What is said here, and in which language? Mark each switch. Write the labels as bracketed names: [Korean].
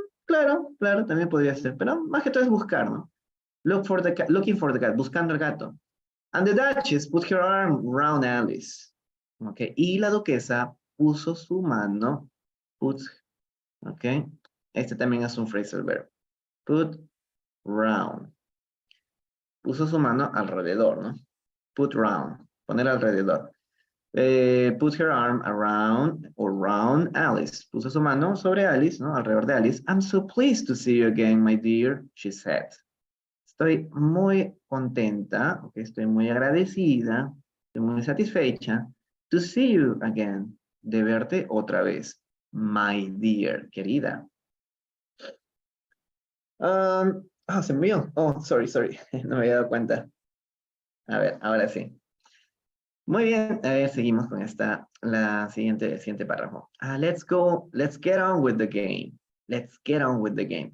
[Spanish] Claro, también podría ser, pero más que todo es buscar, ¿no? [English] Looking for the cat, [Spanish] buscando el gato. [English] And the Duchess put her arm around Alice. Okay. [Spanish] Y la duquesa puso su mano. Okay. Este también es un phrasal verb. Put round. Puso su mano alrededor, ¿no? [English] Put round. [Spanish] Poner alrededor. [English] Put her arm around or round Alice. [Spanish] Puso su mano sobre Alice, ¿no? Alrededor de Alice. [English] I'm so pleased to see you again, my dear, she said. [Spanish] Estoy muy contenta, okay, estoy muy agradecida, estoy muy satisfecha [English] to see you again, [Spanish] de verte otra vez. [English] My dear, [Spanish] querida. Se me olvidó. [English] Oh, sorry. [Spanish] No me había dado cuenta. A ver, ahora sí. Muy bien, seguimos con el siguiente párrafo. [English] Let's get on with the game. Let's get on with the game.